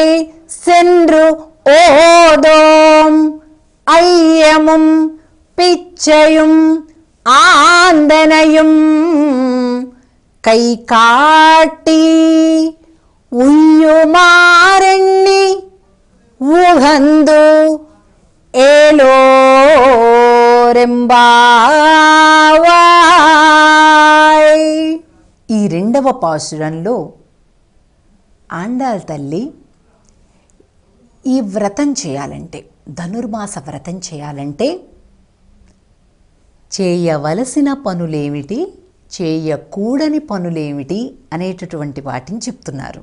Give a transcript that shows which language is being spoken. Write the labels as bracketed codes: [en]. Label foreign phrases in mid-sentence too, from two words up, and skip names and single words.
[ta] சென்று ஓதோம் ஐயமும் பிச்சையும் ஆந்தனையும் கை காட்டி உய்யுமாறெண்ணி உகந்து ఏలోరెంబావాయ్. [te] ఈ రెండవ పాసురంలో ఆండాళ్ తల్లి ఈ వ్రతం చేయాలంటే, ధనుర్మాస వ్రతం చేయాలంటే చేయవలసిన పనులేమిటి, చేయకూడని పనులేమిటి అనేటటువంటి వాటిని చెప్తున్నారు.